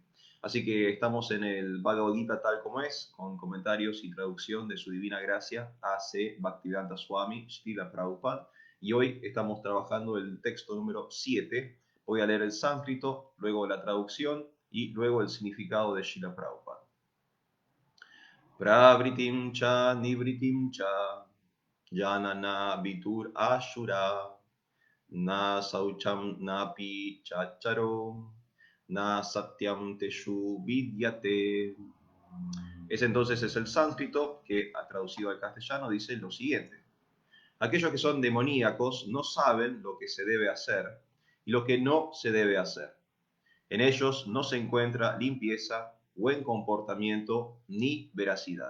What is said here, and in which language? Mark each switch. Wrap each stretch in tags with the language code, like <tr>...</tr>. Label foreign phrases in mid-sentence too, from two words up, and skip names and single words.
<es>Así que estamos en el Bhagavad Gita tal como es, con comentarios y traducción de su divina gracia, A.C. Bhaktivedanta Swami Srila Prabhupada, y hoy estamos trabajando el texto número 7. Voy a leer el sánscrito, luego la traducción y luego el significado de Srila Prabhupada.</es> <sa>प्रवृत्तिं च निवृत्तिं च जना न विदुर् आसुरा न शौचं नापि चाचारो न सत्यं तेषु विद्यते.</sa> <es>Ese entonces es el sánscrito que, traducido al castellano, dice lo siguiente: aquellos que son demoníacos no saben lo que se debe hacer y lo que no se debe hacer. En ellos no se encuentra limpieza, buen comportamiento ni veracidad.</es>